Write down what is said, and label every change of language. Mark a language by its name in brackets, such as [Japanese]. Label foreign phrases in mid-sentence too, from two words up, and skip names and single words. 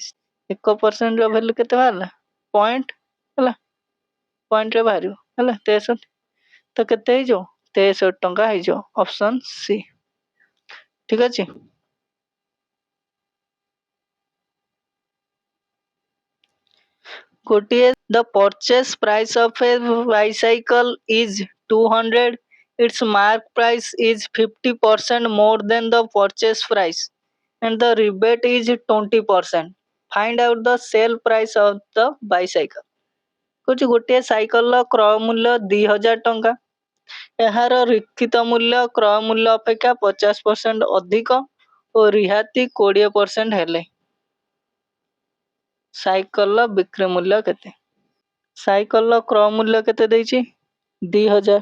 [Odia] 1% ର ଭ୍ୟାଲୁ କେତେ ବାହାରିଲା? ପଏଣ୍ଟ ହେଲା, ପଏଣ୍ଟରେ ବାହାରିବ ହେଲା 63। ତ କେତେ ହେଇଯିବ? 63 ଟଙ୍କା ହେଇଯିବ, [English] option C. [Odia] ଠିକ ଅଛି। [English] ଗୋଟିଏ the purchase price of a bicycle is 200, its mark price is 50% more than the purchase price and the rebate is 20%. Find out the sale price of the bicycle. [Odia] କହୁଛି ଗୋଟିଏ ସାଇକେଲର କ୍ରୟ ମୂଲ୍ୟ 2000 ଟଙ୍କା, ଏହାର ଲିଖିତ ମୂଲ୍ୟ କ୍ରୟ ମୂଲ୍ୟ ଅପେକ୍ଷା 50% ଅଧିକ ଓ ରିହାତି 20% ହେଲେ ସାଇକେଲର ବିକ୍ରି ମୂଲ୍ୟ କେତେ? ସାଇକେଲର କ୍ରୟ ମୂଲ୍ୟ କେତେ ଦେଇଛି? 2000।